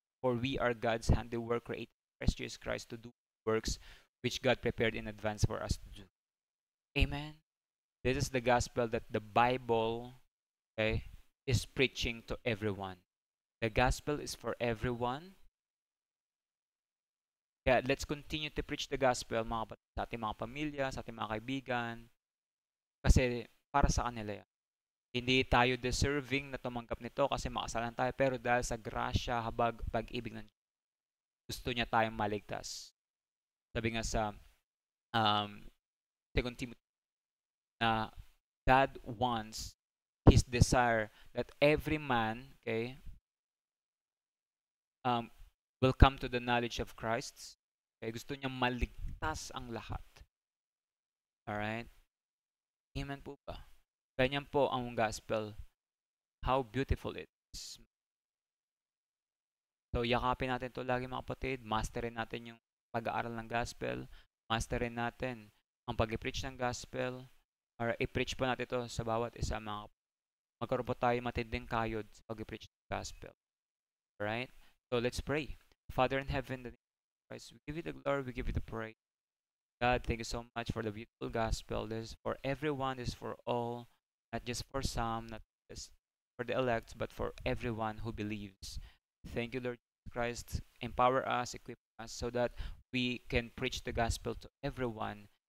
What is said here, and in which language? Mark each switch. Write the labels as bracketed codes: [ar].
[en] For we are God's handiwork created in Christ Jesus Christ to do works which God prepared in advance for us to do. Amen. This is the gospel that the Bible, okay, is preaching to everyone. The gospel is for everyone. [tl] Kaya [en] let's continue to preach the gospel [tl] mga kapatid, sa ating mga pamilya, sa ating mga kaibigan. Kasi para sa kanila yan. Hindi tayo deserving na tumanggap nito kasi makasalanan tayo. Pero dahil sa grasya, habag, pag-ibig ng Diyos, gusto niya tayong maligtas. Sabi nga sa [en] 2 Timothy na God wants His desire that every man, okay, um, will come to the knowledge of Christ. [tl] Okay, gusto niya maligtas ang lahat. Alright? Amen po ba? Ganyan po ang gospel. [en] How beautiful it is. [tl] So, yakapin natin to lagi mga kapatid. Masterin natin yung pag-aaral ng gospel. Masterin natin ang pag-preach ng gospel. Or i-preach po natin to sa bawat isa mga kapatid. Magkaroon po tayo matinding kayod sa pag-preach ng gospel. [en] Alright? So, let's pray. Father in heaven, in the name of Christ, we give you the glory, we give you the praise. God, thank you so much for the beautiful gospel. This is for everyone, this is for all, not just for some, not just for the elect, but for everyone who believes. Thank you, Lord Christ. Empower us, equip us so that we can preach the gospel to everyone.